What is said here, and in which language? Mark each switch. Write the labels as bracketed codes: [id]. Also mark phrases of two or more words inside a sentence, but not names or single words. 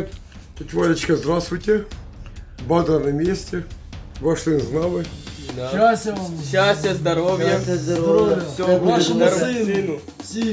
[ru] Тетя Валечка, здравствуйте. Бада на месте. Ваш сын с нами. [uk] Щастя вам, Щастя, здоров'я. здоров'я, Всього буде вашому здоров'я. сину, всім.